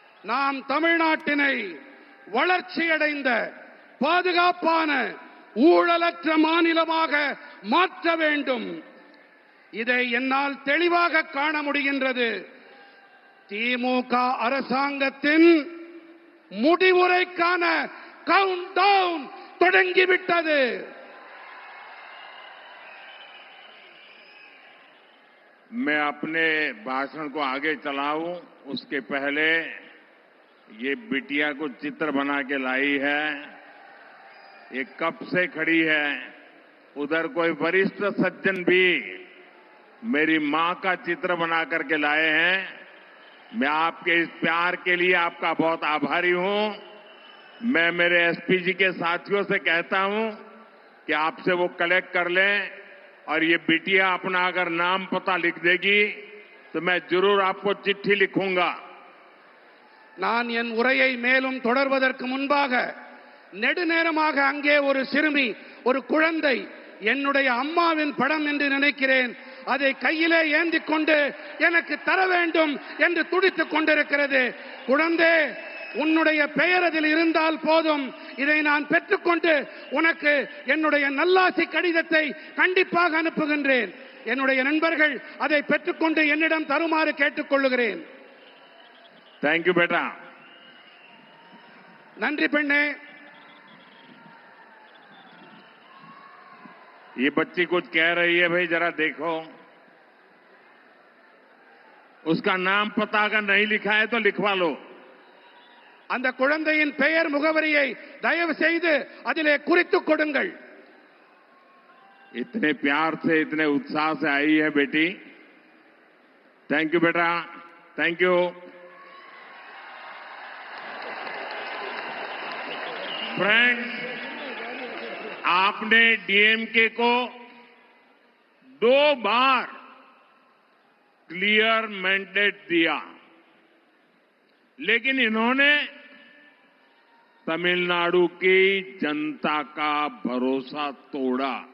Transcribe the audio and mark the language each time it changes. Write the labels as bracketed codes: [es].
[ta] நாம் தமிழ்நாட்டினை வளர்ச்சியடைந்த, பாதுகாப்பான, ஊழலற்ற மாநிலமாக மாற்ற வேண்டும். இதை என்னால் தெளிவாக காண முடிகின்றது. திமுக அரசாங்கத்தின் முடிவுரைக்கான கவுண்ட் டவுன் தொடங்கிவிட்டது. [hi] मैं अपने भाषण को आगे चलाऊं उसके पहले ये बिटिया को चित्र बना के लाई है, ये कब से खड़ी है। उधर कोई वरिष्ठ सज्जन भी मेरी मां का चित्र बना करके लाए हैं। मैं आपके इस प्यार के लिए आपका बहुत आभारी हूं। मैं मेरे एसपी जी के साथियों से कहता हूं कि आपसे वो कलेक्ट कर लें और ये बिटिया अपना अगर नाम पता लिख देगी तो मैं जरूर आपको चिट्ठी लिखूंगा। [ta] நான் என் உரையை மேலும் தொடர்வதற்கு முன்பாக நெடுநேரமாக அங்கே ஒரு சிறுமி, ஒரு குழந்தை என்னுடைய அம்மாவின் படம் என்று நினைக்கிறேன், அதை கையிலே ஏந்தி கொண்டு எனக்கு தர வேண்டும் என்று துடித்துக் கொண்டிருக்கிறது. குழந்தை, உன்னுடைய பெயர் அதில் இருந்தால் போதும், இதை நான் பெற்றுக்கொண்டு உனக்கு என்னுடைய நல்லாசி கடிதத்தை கண்டிப்பாக அனுப்புகின்றேன். என்னுடைய நண்பர்கள் அதை பெற்றுக்கொண்டு என்னிடம் தருமாறு கேட்டுக்கொள்கிறேன். [en] thank you [hi] बेटा। [ta] நன்றி பெண்ணே. [hi] ये बच्ची कुछ कह रही है, भाई जरा देखो। उसका नाम पता अगर नहीं लिखा है तो लिखवा लो। [ta] அந்த குழந்தையின் பெயர் முகவரியை தயவு செய்து அதிலே குறித்துக் கொடுங்கள். [hi] इतने प्यार से, इतने उत्साह से आई है बेटी। [en] Thank you बेटा, thank you. [hi] फ्रेंड्स, आपने डीएमके को 2 बार [en] clear mandate [hi] दिया, लेकिन इन्होंने तमिलनाडु की जनता का भरोसा तोड़ा।